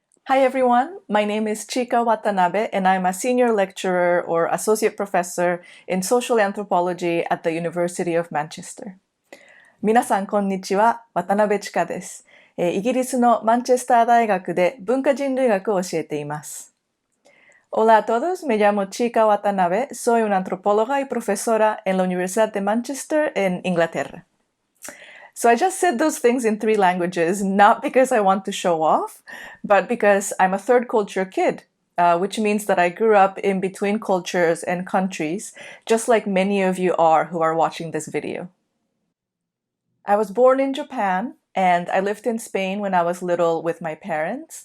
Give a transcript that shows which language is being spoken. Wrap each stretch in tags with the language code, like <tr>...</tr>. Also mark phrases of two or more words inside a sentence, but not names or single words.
<en>Hi everyone, my name is Chika Watanabe and I'm a senior lecturer or associate professor in social anthropology at the University of Manchester.</en> <ja>皆さんこんにちは、渡辺千佳です。イギリスのマンチェスター大学で文化人類学を教えています。</ja> <es>Hola a todos, me llamo Chika Watanabe, soy una antropóloga y profesora en la Universidad de Manchester en Inglaterra.</es> <en>So I just said those things in 3 languages, not because I want to show off, but because I'm a third culture kid, which means that I grew up in between cultures and countries, just like many of you are who are watching this video. I was born in Japan, and I lived in Spain when I was little with my parents.</en>